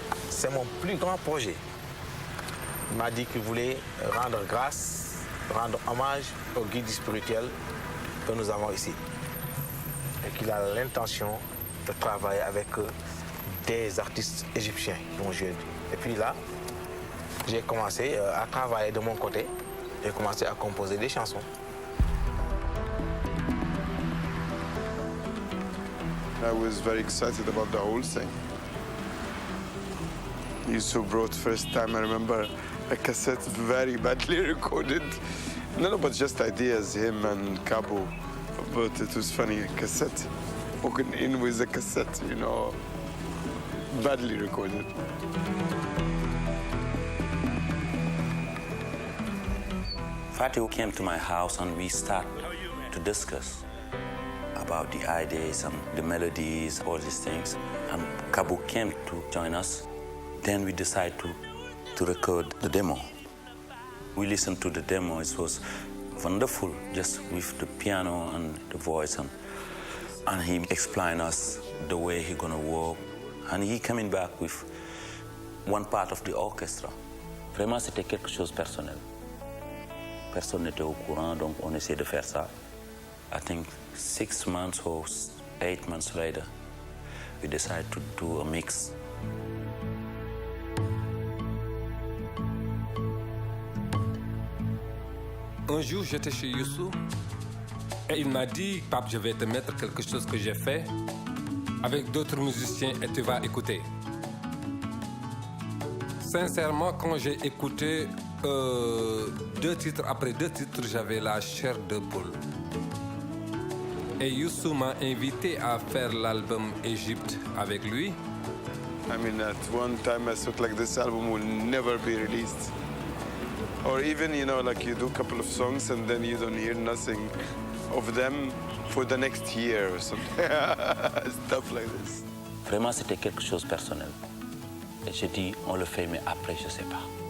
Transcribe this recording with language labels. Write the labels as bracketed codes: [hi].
[fr] C'est mon plus grand projet. Il m'a dit qu'il voulait rendre grâce, rendre hommage aux guides spirituels que nous avons ici. Et qu'il a l'intention de travailler avec des artistes égyptiens qui vont jouer. Et puis là, j'ai commencé à travailler de mon côté. J'ai commencé à composer des chansons. [en] I was very excited about the whole thing. Youssou brought first time, I remember, a cassette very badly recorded. No, but just ideas, him and Cabo. But it was funny, a cassette. Walking in with a cassette, you know, badly recorded. Fatih came to my house and we started to discuss about the ideas and the melodies, all these things. And Cabo came to join us. Then we decided to record the demo. We listened to the demo. It was wonderful, just with the piano and the voice. And he explained us the way he's gonna work. And he coming back with one part of the orchestra. [fr] Vraiment, c'était quelque chose de personnel. Personne n'était au courant, donc on essayait de faire ça. [en] I think 6 months or 8 months later, we decided to do a mix. [fr] Un jour, j'étais chez Youssou et il m'a dit, Pape, je vais te mettre quelque chose que j'ai fait avec d'autres musiciens et tu vas écouter. Sincèrement, quand j'ai écouté 2 titres, après 2 titres, j'avais la chair de poule. Et Youssou m'a invité à faire l'album Égypte avec lui. [en] I mean, at one time I thought like this album will never be released. Or even, you know, like you do a couple of songs and then you don't hear nothing of them for the next year or something. Stuff like this. [fr] Vraiment, c'était quelque chose de personnel. Et j'ai dit, on le fait, mais après, je sais pas.